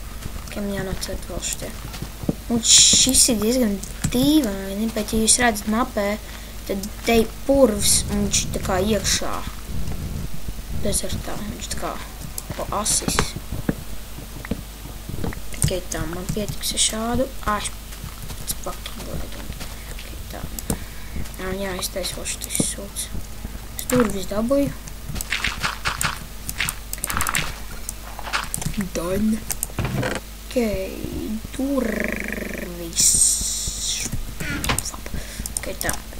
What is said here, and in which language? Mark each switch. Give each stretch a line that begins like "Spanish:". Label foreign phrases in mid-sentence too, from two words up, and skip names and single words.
Latvian: Ok, man jānocēt vēl šitie. Un šis ir diezgan dīvaini, bet ja jūs redzat mapē, tad te ir purvs un viņš tā kā iekšā. Dezertā, viņš tā kā po asis. Ok, tā, man pietiks ar šādu.
English: It's fucking good.
Latvian: Ok, tā. Jā, es teicu vēl šitais sūds. Es durvis dabūju. Done. Ok, durvis. Ok, tā.